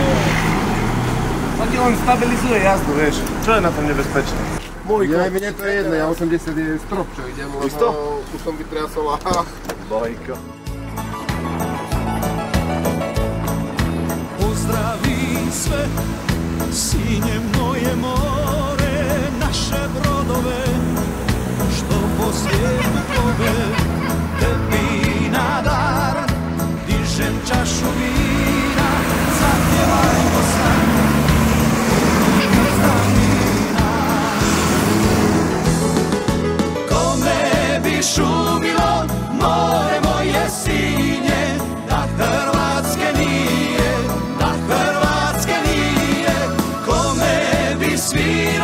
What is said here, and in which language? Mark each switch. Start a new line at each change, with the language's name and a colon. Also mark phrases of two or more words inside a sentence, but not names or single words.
Slovak: To ti len stabilizuje jazdu, vieš. Čo je na tom nebezpečné? Ja, mne to je jedno, ja 80 je strop, čo idem, lebo tu som vytriasol a... Bojko.
Croatian: Pozdraví svet, síne moje more, naše brodové, što po svijetu plove, tebi na dar, dižem čašu vína, zapjevajmo sam, kome bi šumilo more moje sinje, da Hrvatske nije, kome bi svi